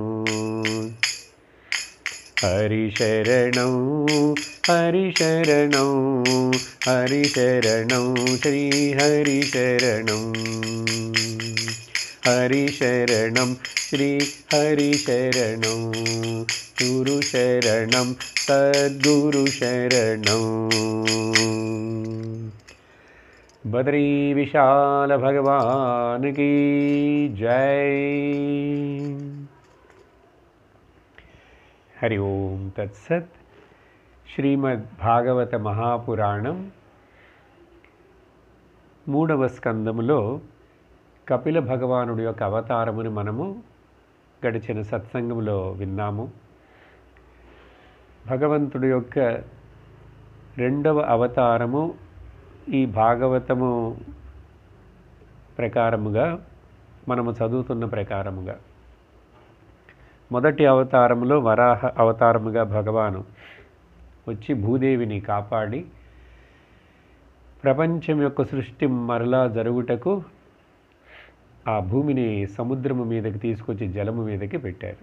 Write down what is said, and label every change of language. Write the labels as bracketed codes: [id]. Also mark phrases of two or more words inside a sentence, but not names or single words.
[sa] हरि शरणं हरि शरणं हरि शरणं श्री हरि शरणं हरि शरणं श्री हरि शरणं गुरु शरणं सद्गुरु शरणं। [hi] बद्री विशाल भगवान की जय। [sa] हरि ओम तत्सत्। [te] శ్రీమద్భాగవత మహాపురాణం 3వ స్కందములో కపిల భగవానుడి యొక్క అవతారమును మనము గడిచిన సత్సంగంలో విన్నాము. భగవంతుడి యొక్క 2వ అవతారము ఈ భాగవతము ప్రకారముగా మనము చదువుతున్న ప్రకారముగా మొదటి అవతారములో వరాహ అవతారముగా భగవాను వచ్చి భూదేవిని కాపాడి ప్రపంచం యొక్క సృష్టి మరలా జరుగుటకు ఆ భూమిని సముద్రము మీదకి తీసుకొచ్చి జలము మీదకి పెట్టారు.